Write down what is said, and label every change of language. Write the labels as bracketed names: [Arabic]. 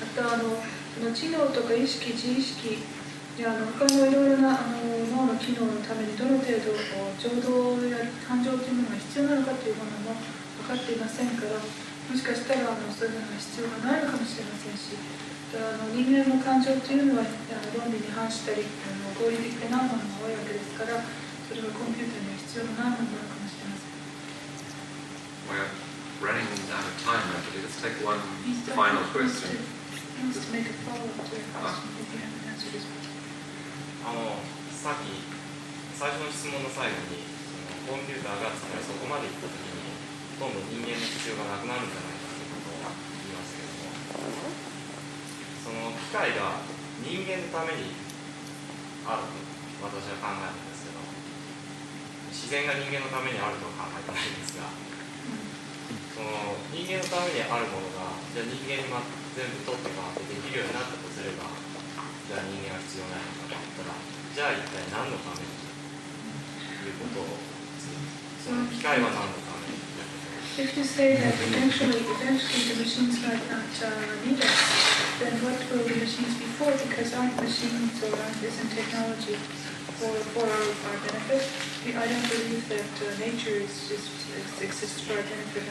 [Japanese] また知能とか意識、自意識他のいろいろな脳の機能のためにどの程度情動や感情というものが必要なのかというものも分かっていませんから、もしかしたらそういうのが必要がないのかもしれませんし、人間の感情というのは論理に反したり合理的でないものが多いわけですから、それはコンピューターには必要のないものなのかもしれません。 [English] We're running out of time, actually. Let's take one final question. He wants to make a follow-up to your question if you haven't answered his question. [Japanese] さっき最初の質問の最後にコンピューターがつまりそこまでいった時にとんど人間の必要がなくなるんじゃないかということを言いますけれども、その機械が人間のためにあると私は考えるんですけど、自然が人間のためにあるとは考えてないんですが、その人間のためにあるものがじゃあ人間に全部取ってもらってできるようになったとすれば、じゃあ人間は必要ないのかと言ったら、じゃあ一体何のためにということを、その機械は何のために。 [English] If you say that eventually the machines might not need us, then what will the machines be for? Because aren't machines or isn't technology for our benefit? I don't believe that nature exists for our benefit.